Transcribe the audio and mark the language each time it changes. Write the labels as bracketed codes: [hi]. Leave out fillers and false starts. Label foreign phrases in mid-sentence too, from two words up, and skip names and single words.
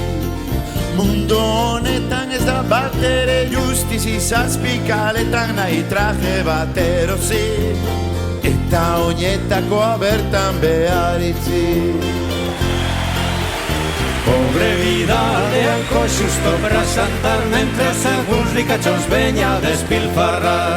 [eu] Mundu honetan ez da bat ere justizi, zazpikaletan nahi traje bat erosi, eta oinetakoa bertan behar itzi. [es] Pobre vida aldean xusto para saltar, mientras alguns ricachos veña a despilfarrar.